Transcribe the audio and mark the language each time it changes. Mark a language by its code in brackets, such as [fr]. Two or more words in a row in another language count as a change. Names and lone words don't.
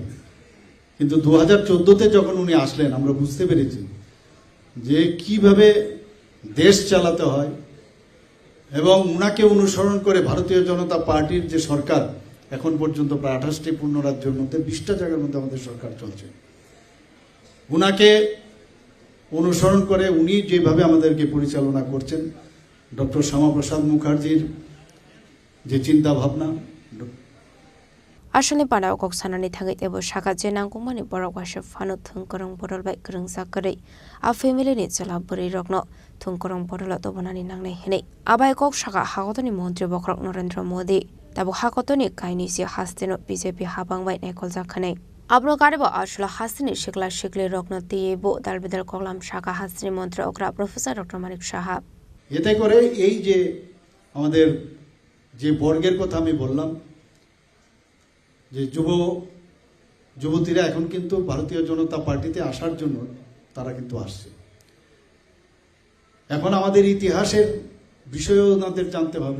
[bn] কিন্তু 2014-তে যখন উনি আসলেন, আমরা বুঝতে পেরেছি যে কিভাবে দেশ চালাতে হয়, এবং উনাকে অনুসরণ করে ভারতীয় জনতা পার্টির যে সরকার এখন পর্যন্ত প্রায় 28টি পূর্ণ রাজ্যের মধ্যে 20টা জায়গার মধ্যে আমাদের সরকার চলছে। উনাকে অনুসরণ করে উনি যেভাবে আমাদেরকে পরিচালনা করছেন, ডক্টর শ্যামাপ্রসাদ মুখার্জির যে চিন্তা ভাবনা, [trp] Ashalni Pandao kok sanani thangai tebo shaka je nangkungmani borok washe fanu thungkorong borolbai krungsa kari a family ni chala buri rokno thungkorong borola tobonani nangnai hene abai kok shaka hagotoni mantri bokrok Narendra Modi tabo hagotoni kaini si hasteno BJP habangbai nekol jakhanai abro garebo ashla hastini shikla shikli rokno tiebo dalbidal koklam shaka hastini mantri okra Professor Dr. Manik Saha [bn] এতে করে এই যে আমাদের যে বর্গের কথা আমি বললাম, যে যুবতীরা এখন কিন্তু ভারতীয় জনতা পার্টিতে আসার জন্য তারা কিন্তু আসছে। এখন আমাদের ইতিহাসের বিষয়ও ওনাদের জানতে হবে।